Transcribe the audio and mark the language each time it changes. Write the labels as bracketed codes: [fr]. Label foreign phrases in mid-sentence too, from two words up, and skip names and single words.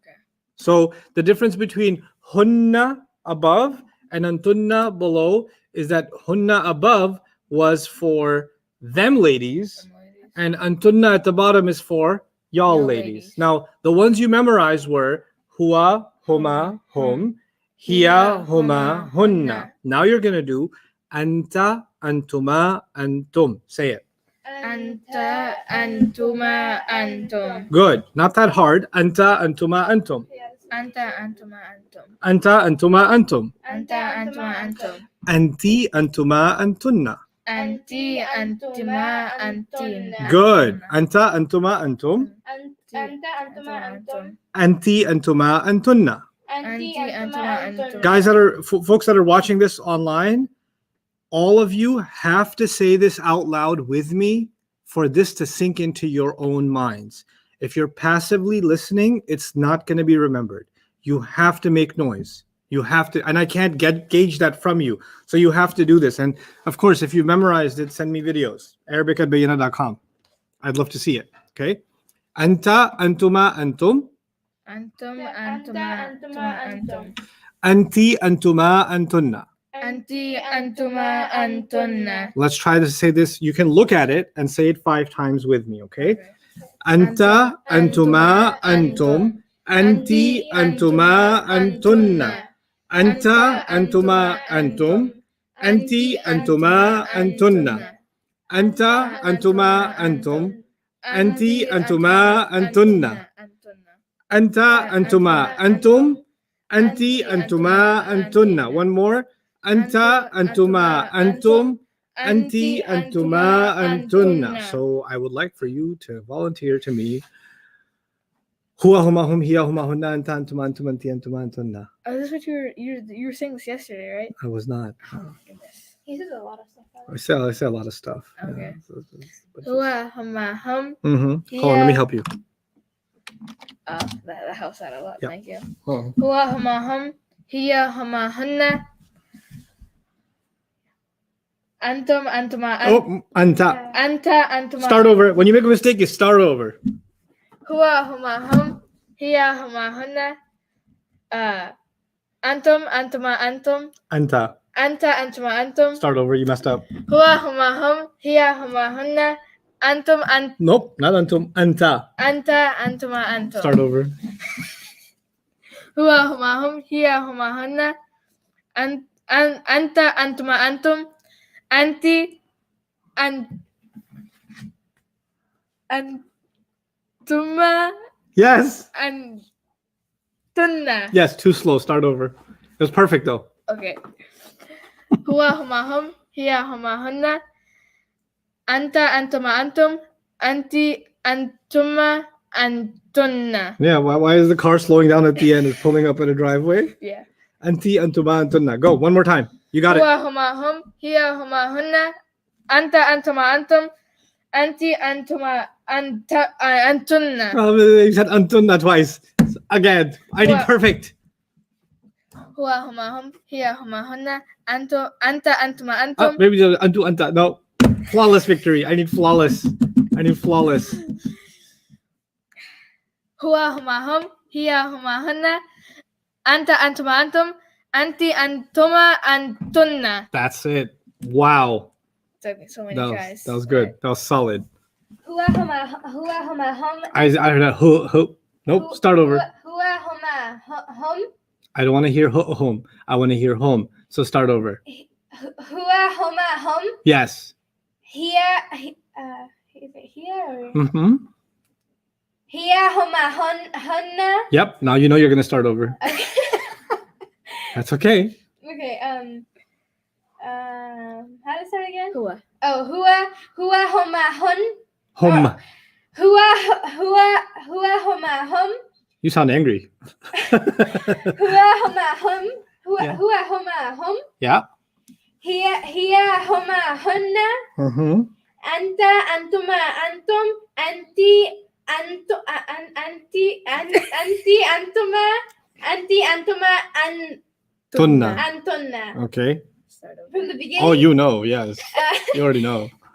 [en] So the difference between hunna above and antunna below is that hunna above was for them ladies Some ladies. and antunna at the bottom is for y'all Y'all ladies. ladies. Now the ones you memorized were [ar] هو، هما، هم، هي، هما, [en] hunna. Now you're gonna do [ar] أنت، أنتما، أنتم. [en] Say it. [ar] أنت، أنتما، أنتم. [en] Good. Not that hard. [ar] أنت، أنتما، أنتم. Yes. أنت، أنتما، أنتم. أنت، أنتما، أنتم. أنت، أنتما، أنتم. أنت، أنتما، أنتن. أنت، أنتما، أنتن. Good. أنت، أنتما، أنتم. أنت، أنتما، أنتم. أنت، أنتما، أنتن. أنت، أنتما، أنتم. [en] Guys folks that are watching this online, all of you have to say this out loud with me for this to sink into your own minds. If you're passively listening, it's not going to be remembered. You have to make noise. You have to, and I can't gauge that from you. So you have to do this. And of course, if you've memorized it, send me videos. Arabic@bayyinah.com. I'd love to see it. Okay. [ar] أنت، أنتما، أنتم. أنتم، أنتما، أنتم. أنت، أنتما، أنتن. أنت، أنتما، أنتن. [en] Let's try to say this. You can look at it and say it 5 times with me. [ar] Okay. أنت، أنتما، أنتم. أنت، أنتما، أنتن. أنت، أنتما، أنتم. أنت، أنتما، أنتن. أنت، أنتما، أنتم. أنت، أنتما، أنتن. أنت، أنتما، أنتم. أنت، أنتما، أنتن. [en] One more. [ar] أنت، أنتما، أنتم. أنت، أنتما، أنتن. [en] So I would like for you to volunteer to me. [ar] هو، هما، هم، هي، هما, هن، أنت، أنتما، أنتم، أنت، أنتما، أنتن. [en] Oh, this is what you were saying this yesterday, right? I was not. Oh goodness. He says a lot of stuff. I say a lot of stuff. Okay. Yeah. [ar] هو، هما، هم. [en] Mm-hmm. Hold on, let me help you. Oh, that helps out a lot. Yeah. Thank you. Oh. [ar] هو، هما، هم. هي، هما, هن. أنتم، أنتما, [en] Oh, anta. [ar] أنت، أنتما. [en] Start over. When you make a mistake, you start over. [ar] هو، هما، هم. هي، هما, hunna. أنتم، أنتما، أنتم. Anta. أنت، أنتما، أنتم. [en] Start over. You messed up. [ar] هو، هما، هم. هي، هما, هن. أنتم, [en] Nope, not antum. Anta. [ar] أنت، أنتما، أنتم. [en] Start over. [ar] هو، هما، هم. هي، هما, hunna. أنت، أنتما، أنتم. أنت، أنتما, [en] Yes. antunna. Yes, too slow. Start over. It was perfect though. [ar] Okay. هو، هما، هم. هي، هما, hunna. أنت، أنتما، أنتم. أنت، أنتما، أنتن. [en] Yeah, why is the car slowing down at the end? It's pulling up in a driveway. Yeah. [ar] أنت، أنتما، أنتن. [en] Go, one more time. You got it. [ar] هو، هما، هم. هي، هما, هن. أنت، أنتما، أنتم. أنت، أنتما، أنتن. [en] Oh, you said antunna twice. Again, I did What? perfect. [ar] هو، هما، هم. هي، هما, hunna. أنت، أنتما، أنتم. [en] Maybe the [ar] أنتو، أنت. [en] No. Flawless victory. I need flawless. I need flawless. [ar] هو، هما، هم. هي، هما, hunna. أنت، أنتما، أنتم. أنت، أنتما، أنتن. [en] That's it. Wow. Took me so many That tries. was good. That was solid. [ar] هو، هما، هم. [en] I heard that. Nope. Start over. [ar] هو، هما، هم. [en] I don't want to hear home. I want to hear home. So start over. [ar] هو، هما، هم. [en] Yes. Here, is it here or? Mm-hmm. [ar] Here, هما، هن. [en] Yep. Now you know you're gonna start over. Okay. That's okay. Okay. How to start again? [ar] Huwa. Oh, هو، هما، هن. [en] Home. [ar] هو، هما، هم. [en] You sound angry. [ar] هو، هما، هم. [en] Yeah. [ar] هو، هما، هم. [en] Yeah. Here, huma, hunna. Mm-hmm. [ar] أنت، أنتما، أنتم. أنت، أنتما, [en] Tunna. antunna. Okay. Start over. From the beginning. Oh, you know. Yes. You already know.